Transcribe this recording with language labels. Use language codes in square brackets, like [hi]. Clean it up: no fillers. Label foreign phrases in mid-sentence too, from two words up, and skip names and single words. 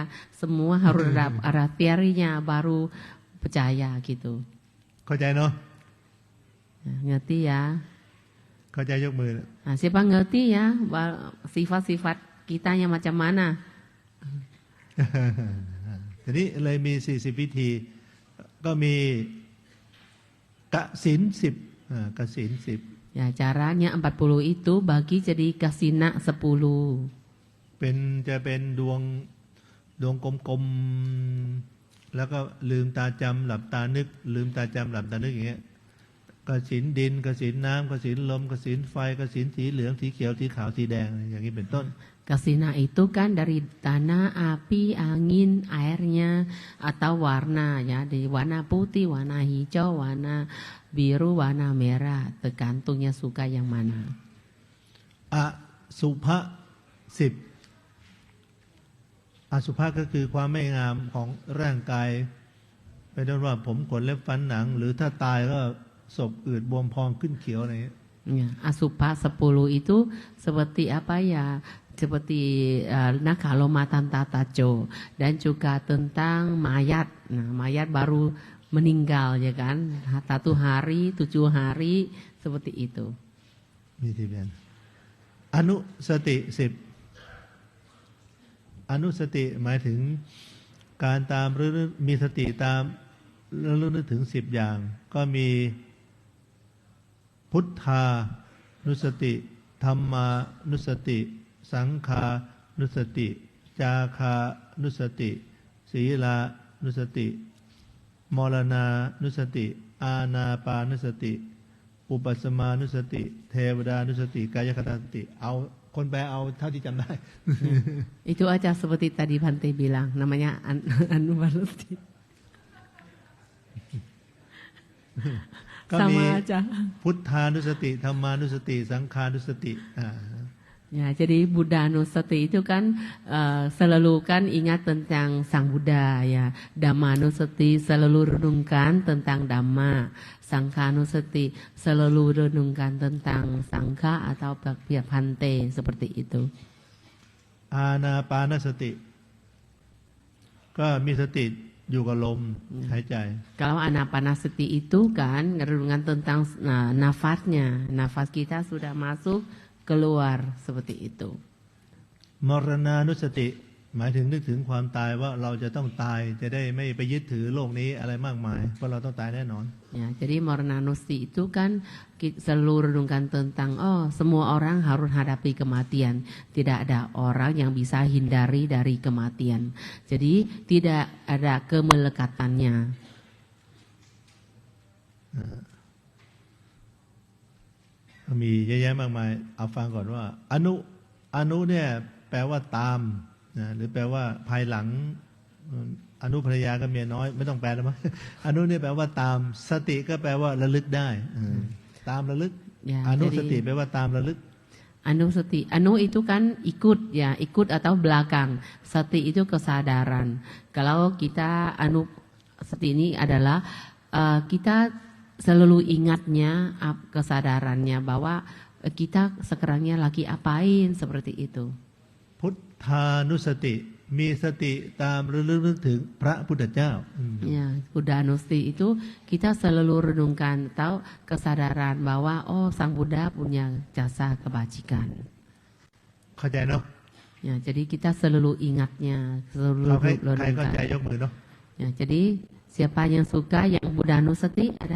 [id] Semua harus ada teorinya baru percaya gitu. [th] เข้าใจเนาะ [id] Ya, ngerti ya. [th] เข้าใจยกมือ [id] Nah, siapa ngerti ya sifat-sifat kitanya macam mana? [th] ทีนี้เลยมี40วิธีก็มีกสิณ10กสิณ10 [id] Ya, caranya 40 itu bagi jadi kasina 10. [th] จะเป็นดวงกลมๆแล้วก็ลืมตาจำหลับตานึกลืมตาจำหลับตานึกอย่างเงี้ยกสิณดินกสิณน้ำกสิณลมกสิณไฟกสิณสีเหลืองสีเขียวสีขาวสีแดงอย่างนี้เป็นต้น [id] Kasina itu kan dari tanah, api, angin, airnya atau warna ya, di warna putih, warna hijau, warna biru, warna merah, tergantungnya suka yang mana. [th] อสุภะ10อสุภะก็คือความไม่งามของร่างกายเป็นต้นว่าผมขนเล็บฟันหนังหรือถ้าตายก็ศพอืดบวมพองขึ้นเขียวอะไรอย่างเงี้ย [id] Ya, Asupa 10 itu seperti apa ya? Seperti [pi] Nakaloma Tantataco [id] dan juga tentang mayat. Nah, mayat baru meninggal ya kan? 1 hari, 7 hari seperti itu. [th] มีที่เป็นอนุสติ10อนุสติหมายถึงการตามหรือมีสติตามแล้วนึกถึง10อย่างก็มี พุทธานุสติธรรมานุสติสังฆานุสติจาคานุสติศีลานุสติมรณานุสติอานาปานุสติอุปสมานุสติเทวดานุสติกายคตานุสติเอาคนแปลเอาเท่าที่จำได้ [id] Itu aja seperti tadi Bante bilang, namanya Anuvaluti. [th] ก็มี [id] Sama aja. [th] พุทธานุสติธรรมานุสติสังฆานุสติ [id] Ya, jadi Buddha Nusati itu kan selalu kan ingat tentang Sang Buddha ya. Dhamma Nusati selalu renungkan tentang Dhamma. Sangha Nusati selalu renungkan tentang Sangha atau Bhakti Bhante seperti itu. [th] อานาปานสติก็มีสติอยู่กับลมหายใจ [id] Kalau Anapanasati itu kan renungan tentang nafasnya. Nafas kita sudah masuk keluar seperti itu. [th] มรณานุสติหมายถึงนึกถึงความตายว่าเราจะต้องตายจะได้ไม่ไปยึดถือโลกนี้อะไรมากมายเพราะเราต้องตายแน่นอน [id] Ya, jadi Mornanusti itu kan selalu renungkan tentang semua orang harus hadapi kematian. Tidak ada orang yang bisa hindari dari kematian. Jadi tidak ada kemelekatannya. [th] มีเยอะแยะมากมายเอาฟังก่อนว่าอนุเนี่ยแปลว่าตามนะหรือแปลว่าภายหลังอนุภรรยากับเมียน้อยไม่ต้องแปลแล้วมั้งอนุเนี่ยแปลว่าตามสติก็แปลว่าระลึกได้ตามระลึก [id] Ya, [th] อนุส [id] jadi [th] ติแปลว่าตามระลึก [id] anu sati, anu itu kan ikut ya, ikut atau belakang. Sati itu kesadaran. Kalau kita anu sati ini adalah kita selalu ingatnya kesadarannya bahwa kita sekarangnya lagi apain seperti itu. [th] พุทธานุสติมีสติตามระลึกนึกถึงพระพุทธเจ้า [id] Ya, Buddha Nusti itu kita selalu renungkan atau kesadaran bahwa Sang Buddha punya jasa kebajikan. [th] เข้าใจเนาะ [id] Ya, jadi kita selalu ingatnya, selalu [th] เราใครเข้า [id] renungkan. [th] ใจยกมือเนาะ [id] Ya, jadi siapa yang suka yang Buddha Nusti ada